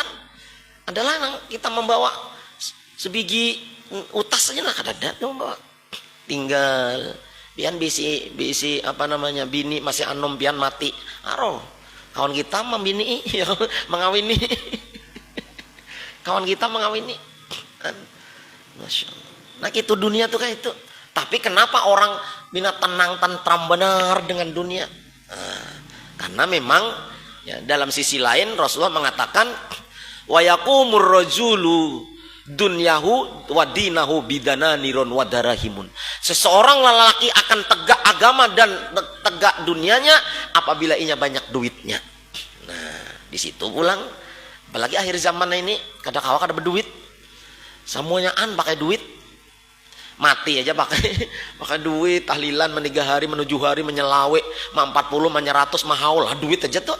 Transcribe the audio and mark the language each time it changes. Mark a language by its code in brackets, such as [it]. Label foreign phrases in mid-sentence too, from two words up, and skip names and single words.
[bjn] Adalah yang kita membawa sebiji utas saja lah kadang membawa. Tinggal pian bisi apa namanya bini masih anom pian mati. Aro kawan kita membini ya mengawini. Kawan kita mengawini. Masya Allah. Nah itu dunia tuh kayak itu. Tapi kenapa orang bina tenang tentram benar dengan dunia? [id] Nah, karena memang ya, dalam sisi lain Rasulullah mengatakan [ar] و يقوم الرجل دنياه و دينه بدنانير و دراهم. [id] Seseorang lelaki akan tegak agama dan tegak dunianya apabila ia banyak duitnya. [bjn] Nah, di situ pulang apalagi akhir zaman ini kadang-kadang kada berduit. [id] Semuanya pakai duit. [bjn] Mati aja pakai duit, tahlilan meniga hari, menuju hari, menyelawe, 40, 100, mahaul lah duit aja tuh.